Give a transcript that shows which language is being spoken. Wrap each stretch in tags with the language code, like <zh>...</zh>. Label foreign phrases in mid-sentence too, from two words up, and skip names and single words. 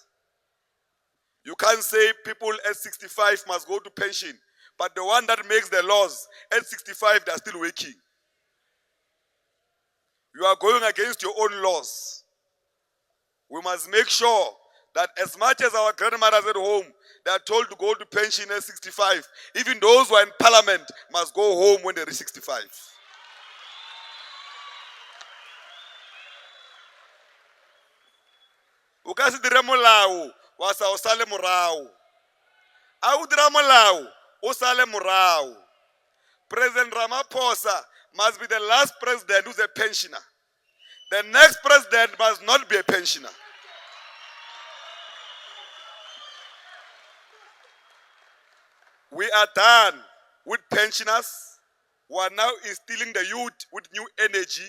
<en>You can't say people at 65 must go to pension, but the one that makes the laws at 65, they are still working. You are going against your own laws. We must make sure that as much as our grandmothers at home, they are told to go to pension at 65, even those who are in parliament must go home when they reach 65.</en> <tn>O ka se dire molao wa sa o sale morao. A o dira molao o sale morao.</tn> <en>President Ramaphosa must be the last president who's a pensioner. The next president must not be a pensioner. We are done with pensioners who are now instilling the youth with new energy.</en>